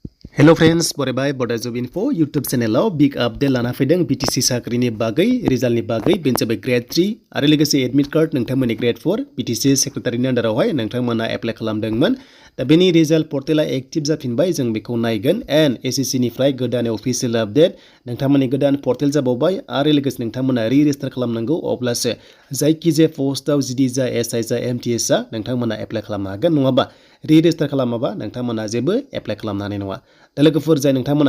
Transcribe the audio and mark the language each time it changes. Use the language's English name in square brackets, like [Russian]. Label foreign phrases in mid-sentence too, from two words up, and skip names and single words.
[English] Hello friends, [Bodo] बरायबाय Bodo Job Info YouTube channel [English] big update [Bodo] लाना फैदों BTC साख्रिनि बागै रिजाल्टनि बागै बेनो जाबाय Grade 3 आरो लोगोसे [English] admit card [Bodo] नोंथांमोननि Grade 4 BTC सेक्रेटारिनि आन्डारावहाय नोंथांमोना एप्लाइ खालामदोंमोन दा बेनि रिजाल्ट पर्टेला एक्टिभ जाफिनबाय जों बेखौ नायगोन एन्ड SSC निफ्राय गोदान [English] official update [Bodo] नोंथांमोननि गोदान पर्टेल जाबावबाय आरो लोगोसे नोंथांमोना रि-रेजिस्टार खालामनांगौ अब्लासो जायखिजाया पोस्टआव जिदि जा SI जा MTS जा नोंथांमोना एप्लाइ खालामनो हागोन नङाबा रि-रेजिस्टार खालामाबा नोंथांमोना जेबो एप्लाइ खालामनो हानाय नङा दा लोगोफोर जाय नोंथांमोना